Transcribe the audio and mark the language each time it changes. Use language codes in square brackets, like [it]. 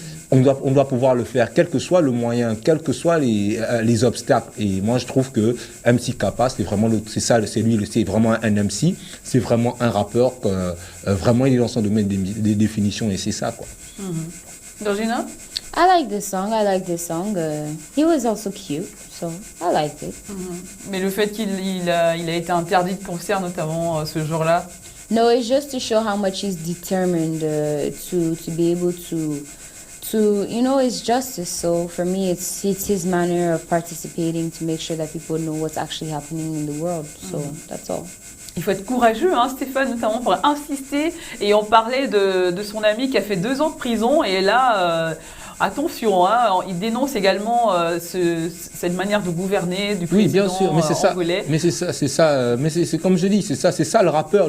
[fr] On doit pouvoir le faire, quel que soit le moyen, quels que soient les obstacles. Et moi, je trouve que MC Kappa, c'est vraiment c'est vraiment un MC, c'est vraiment un rappeur, vraiment, il est dans son domaine des définitions et c'est ça, quoi. Georgina? [en] I like this song. He was also cute, so I liked it. [fr] Mais le fait qu'il a été interdit de concert notamment ce jour-là? [en] No, it's just to show how much he's determined to be able to it's justice. So for me, it's his manner of participating to make sure that people know what's actually happening in the world. So that's all. [fr] Il faut être courageux, Stéphane, notamment pour insister. Et on parlait de son ami qui a fait 2 ans de prison. Et là, attention, il dénonce également cette manière de gouverner du président. Oui, bien sûr, mais c'est ça. Angolais. Mais c'est comme je dis, c'est ça le rappeur.